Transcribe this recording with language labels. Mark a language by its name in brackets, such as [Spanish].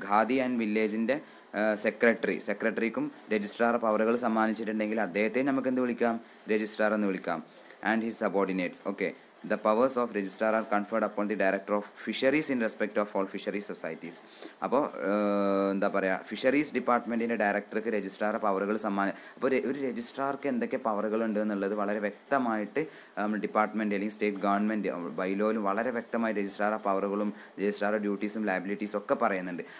[Malayalam] Khadi and വില്ലേജിൻ്റെ സെക്രട്ടറിക്കും registrar പവറുകൾ സമ്മാനിച്ചിട്ടുണ്ടെങ്കിൽ അദ്ദേഹത്തെ നമുക്ക് എന്ത് വിളിക്കാം രജിസ്ട്രാർ എന്ന് വിളിക്കാം. [English] And his subordinates. Okay, the powers of registrar are conferred upon the director of fisheries in respect of all fisheries societies. [Malayalam] അപ്പോൾ എന്താ പറയുക, ഫിഷറീസ് ഡിപ്പാർട്ട്മെൻറ്റിൻ്റെ ഡയറക്ടർക്ക് രജിസ്ട്രാർ പവറുകൾ അപ്പോൾ ഒരു രജിസ്ട്രാർക്ക് എന്തൊക്കെ പവറുകൾ ഉണ്ട് എന്നുള്ളത് വളരെ വ്യക്തമായിട്ട് ഡിപ്പാർട്ട്മെൻറ്റ് അല്ലെങ്കിൽ സ്റ്റേറ്റ് ഗവൺമെൻറ് ബൈലോയിലും വളരെ വ്യക്തമായി രജിസ്ട്രാർ പവറുകളും രജിസ്ട്രാർ ഡ്യൂട്ടീസും ലയബിലിറ്റീസും ഒക്കെ പറയുന്നുണ്ട്.